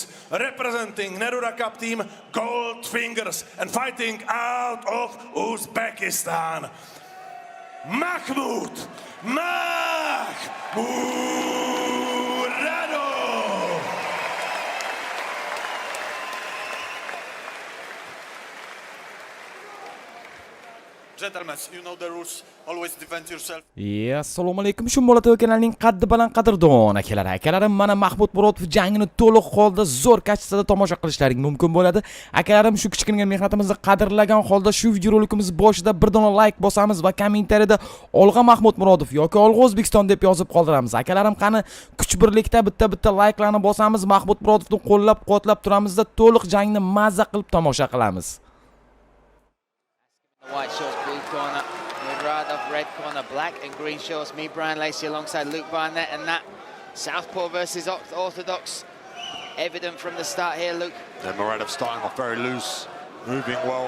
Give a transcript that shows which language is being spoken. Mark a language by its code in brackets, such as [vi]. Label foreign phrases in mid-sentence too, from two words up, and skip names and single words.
[en] Representing Neruda Cup team, Gold Fingers, and fighting out of Uzbekistan, Makhmud Muradov. Gentlemen, you know the rules. Always defend yourself. [uz] Assalomu alaykum, Shumbola TV kanalining qaddi baland qadrdon akalari. Akalarim, mana Makhmud Muradov jangini to'liq holda zo'r kachisida tomosha qilishlaring mumkin bo'ladi. Akalarim, shu kichkina mehnatimizni qadrlagan holda shu videorolikimiz boshida bir dona like bosamiz va kommentariyada olg'a Makhmud Muradov yoki olg'a O'zbekiston deb yozib qoldiramiz. Akalarim, qani kuch birlikda bitta like'larni bosamiz, Makhmud Muradovni qo'llab-quvvatlab turamizda to'liq jangni mazza qilib tomosha qilamiz. [en] White shorts, blue corner, Muradov, red corner, black and green shorts, me, Brian Lacey, alongside Luke Barnett, and that Southpaw versus Orthodox, evident from the start here, Luke. And Muradov starting off very loose, moving well.